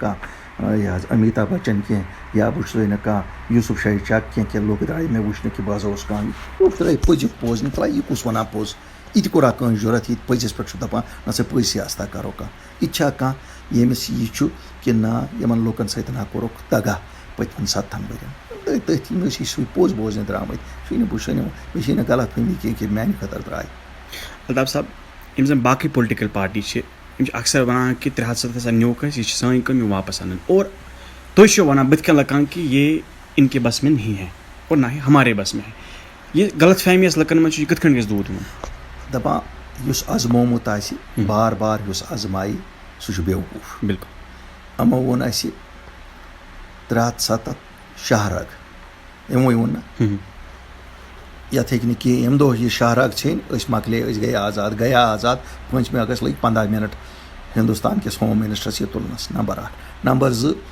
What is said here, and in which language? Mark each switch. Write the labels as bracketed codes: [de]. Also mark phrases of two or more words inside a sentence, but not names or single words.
[ks] کانٛہہ یہِ حظ امیتابھ بچن کینٛہہ یا بہٕ وٕچھے نہٕ کانٛہہ یوٗسف شاہی چک کینٛہہ کہِ لُکھ درٛاے مےٚ وٕچھنہٕ کہِ بہٕ ہسا اوسُس کانٛہہ لُکھ درٛاے پٔزِکھ پوٚز نہٕ ترٛاے یہِ کُس وَنان پوٚز یہِ تہِ کوٚرا کٲنٛسہِ ضوٚرتھ یہِ پٔزِس پٮ۪ٹھ چھُ دَپان نہ سا پٔزۍ سیاستہ کَرو کانٛہہ یہِ تہِ چھا کانٛہہ ییٚمِس یہِ چھُ کہِ نہ یِمن لُکن سۭتۍ ہا کوٚرُکھ دگا پٔتمٮ۪ن 7 ؤرین تٔتھۍ مےٚ ٲسۍ سُے پوٚز بوزنہِ درٛامٕتۍ سُے نہٕ بہٕ چھُسے نہٕ مےٚ چھے نہٕ غلط فہمی کینٛہہ کہِ میانہِ خٲطرٕ درٛاے الطاف صاحب یِم زن باقٕے [en] political party [ks] چھِ یِم چھِ اکثر وَنان کہِ 300 ہسا نیوٗکھ اَسہِ یہِ چھِ سٲنۍ کٲم یہِ واپس اَنٕنۍ اور تُہۍ چھِو وَنان بٕتھِ کَنۍ لُکن [ur] کہ یہ ان کے بس میں نہیں ہے اور نہ ہی ہمارے بس میں ہے [ks] یہ غلط فہمی یۄس لُکن منٛز چھِ یہِ کِتھ کٔنۍ گژھِ دوٗر یِوان دَپان یُس اَزمومُت آسہِ بار بار یُس اَزمایہِ سُہ چھُ بیوقوٗف بالکل یِمو ووٚن اَسہِ 307 شاہراگ یِموٕے ووٚن نہ یَتھ ہیٚکہِ نہٕ کینٛہہ ییٚمہِ دۄہ یہِ شاہراگ ژھیٚنۍ أسۍ مۄکلے أسۍ گٔے آزاد گٔیا آزاد 5 اگست لٔگۍ 15 مِنٹ ہِندُستان کِس [en] home minister [ks] یہِ تُلنَس نمبر 1 نمبر 2